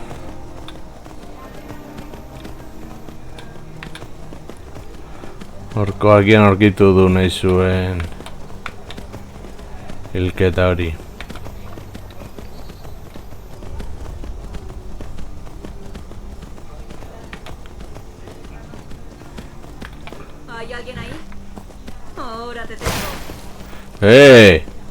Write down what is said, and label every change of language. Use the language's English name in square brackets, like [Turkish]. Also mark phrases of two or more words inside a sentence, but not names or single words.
[Basque] Horkoakian aurkitu du nahi zuen hilketa hori. [Spanish] ¿Hay alguien ahí? Ahora te tengo. ¡Eh!